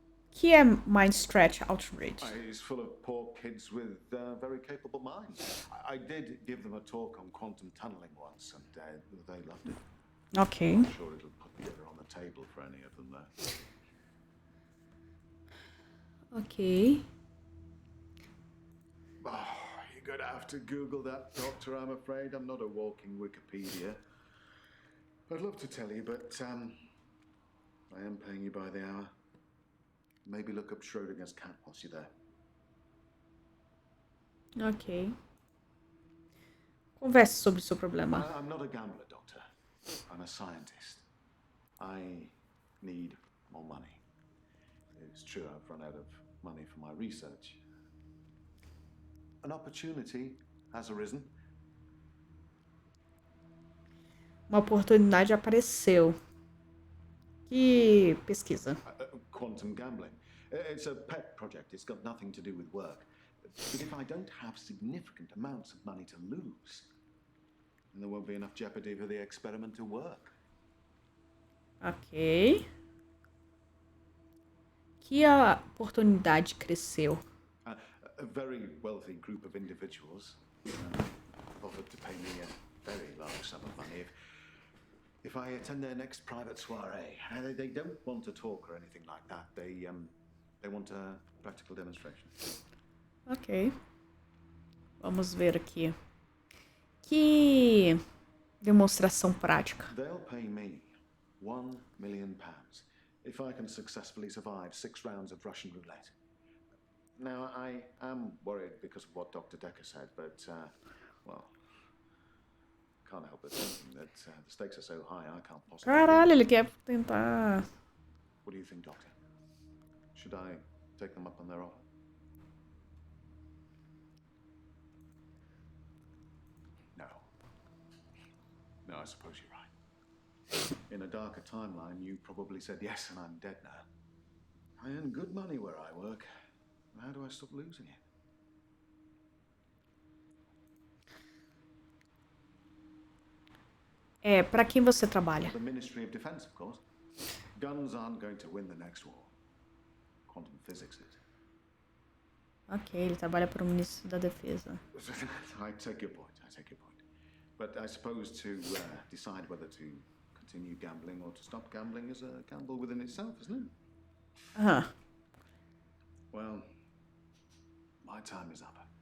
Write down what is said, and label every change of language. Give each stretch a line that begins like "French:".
Portuguese: Que é Mindstretch Outreach?
English: It's full of poor kids with very capable minds. I did give them a talk on quantum tunneling once, and they loved it. Ok. I'm sure it'll put together on the table for any of them, though. Ok. Oh, you're going to have to Google that, Doctor, I'm afraid. I'm not a walking Wikipedia. I'd love to tell you, but I am paying you by the hour. Maybe look up Schrodinger's cat whilst you're there.
Portuguese: Ok. Converse sobre o seu problema.
English: I'm not a gambler, Doctor. I'm a scientist. I need more money. It's true I've run out of money for my research. An opportunity has arisen.
Portuguese: Uma oportunidade apareceu. Que pesquisa?
English: Quantum gambling. It's a pet project. It's got nothing to do with work. But if I don't have significant amounts of money to lose, then there won't be enough jeopardy for the experiment to work. Ok.
Portuguese: Que a oportunidade cresceu.
English: A very wealthy group of individuals offered to pay me a very large sum of money if I attend their next private soiree. They don't want a talk or anything like that. They want a practical demonstration.
Portuguese: Ok. Vamos ver aqui. Que demonstração prática.
English: They'll pay me £1 million if I can successfully survive 6 rounds of Russian roulette. Now, I am worried because of what Dr. Dekker said, but, well, can't help but thinking that the stakes are so high I can't possibly...
Portuguese: Caralho, ele quer tentar...
English: What do you think, Doctor? Should I take them up on their offer? No. No, I suppose you're right. In a darker timeline, you probably said yes and I'm dead now. I earn good money where I work. How do I stop losing it?
Portuguese: Pra quem você trabalha?
English: The Ministry of Defense, of course. Guns aren't going to win the next war. Quantum physics is.
Portuguese: Ok, ele trabalha para o Ministro da Defesa.
English: I take your point, But I suppose to decide whether to continue gambling or to stop gambling is a gamble within itself, isn't it? Aham. Well, my time is up.